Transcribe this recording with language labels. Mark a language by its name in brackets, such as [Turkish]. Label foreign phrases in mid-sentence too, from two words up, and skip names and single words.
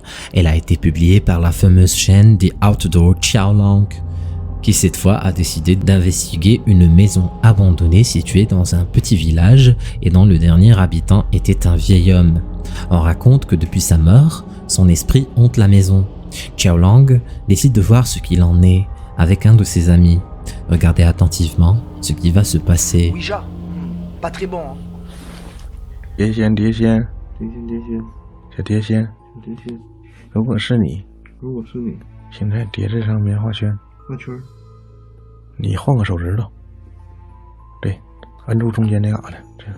[French] Elle a été publiée par la fameuse chaîne The Outdoor Xiaolong, qui cette fois a décidé d'investiguer une maison abandonnée située dans un petit village et dont le dernier habitant était un vieil homme. On raconte que depuis sa mort, son esprit hante la maison. Xiaolong décide de voir ce qu'il en est avec un de ses amis. Regardez attentivement ce qui va se passer. Ouija. Pas très bon, hein. [Chinese] 碟仙，碟仙，碟仙，碟仙，小碟仙，碟仙。如果是你，如果是你，现在叠这张棉花圈，画圈儿。你换个手指头，对，按住中间那嘎达，这样。